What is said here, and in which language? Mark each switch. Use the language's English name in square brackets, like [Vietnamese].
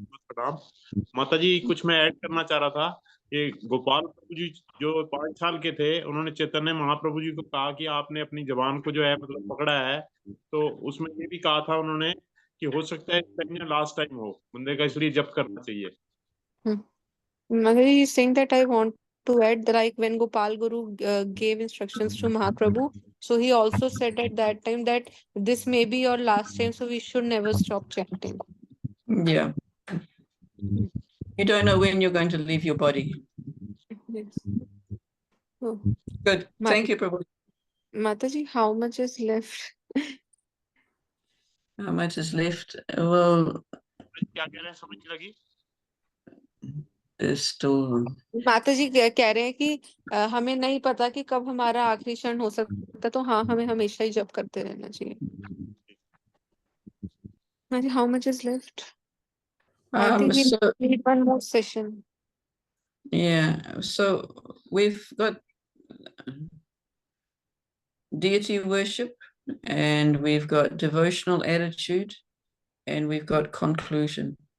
[Hindi] प्रणाम माता जी, कुछ मैं ऐड करना चाह रहा था कि गोपाल प्रभु जी जो 5 साल के थे, उन्होंने चैतन्य महाप्रभु जी को कहा कि आपने अपनी जबान को जो है मतलब पकड़ा है, तो उसमें ये भी कहा था उन्होंने कि हो सकता है लास्ट टाइम हो बंदे का, इसलिए जप करना चाहिए. [English] Mother is saying that I want to add that like when Gopal Guru gave instructions to Mahaprabhu, so he also said at that time that this may be your last time, so we should never stop chanting. Yeah. You don't know when you're going to leave your body. Yes. Oh. Good. Thank you, Prabhu. Mataji, how much is left? How much is left? Well, [Hindi] क्या कह रहे हैं समझ नहीं लगी. [English] there's still. [Hindi] माताजी कह रहे हैं कि हमें नहीं पता कि कब हमारा आखिरी क्षण हो सकता, तो हाँ हमें हमेशा ही जप करते रहना चाहिए. [English] How much is left? I think we need one more session. Yeah, so we've got deity worship, and we've got devotional attitude, and we've got conclusion.